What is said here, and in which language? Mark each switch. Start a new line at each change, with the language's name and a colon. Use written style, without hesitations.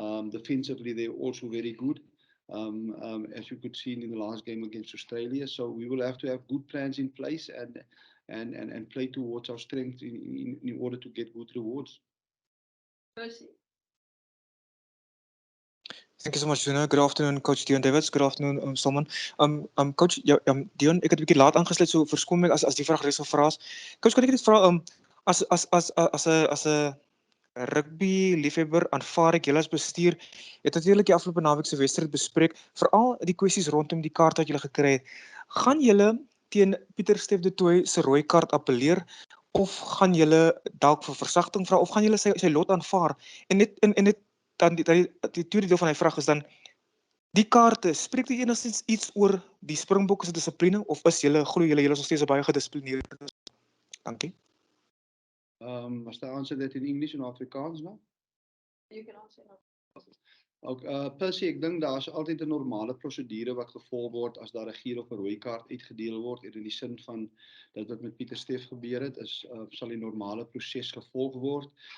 English: Defensively, they're also very good, as you could see in the last game against Australia. So we will have to have good plans in place and play towards our strength in order to get good rewards. Percy? Thank you so much, Zina. Good afternoon, Coach Deon Davids. Good afternoon, Salman.
Afrikaans: Coach, Deon, ek het 'n bietjie laat aangesluit, so verskoon my as die vraag reeds gevra is. Coach, kan ek net vra as 'n rugby liefhebber aanvaar ek julle as bestuur het natuurlik die afgelope naweek se wedstryd bespreek, veral die kwessies rondom die kaart wat julle gekry het. Gaan julle teen Pieter Stef de Tooy se rooi kaart appeleer of gaan julle dalk vir versagting vra of gaan julle sy lot aanvaar? En net dan die tweede deel van my vraag is dan die kaarte, spreek dit enigstens iets oor die Springbokke se dissipline of is glo julle is nog steeds 'n baie gedissiplineerde? Dankie.
English: Must I answer that in English and Afrikaans now? You can answer that.
Afrikaans: Percy, ek dink daar's altyd 'n normale prosedure wat gevolg word as daar 'n geel of 'n rooi kaart uitgedeel word in die sin van dat wat met Pieter Stef gebeur het is sal die normale proses gevolg word.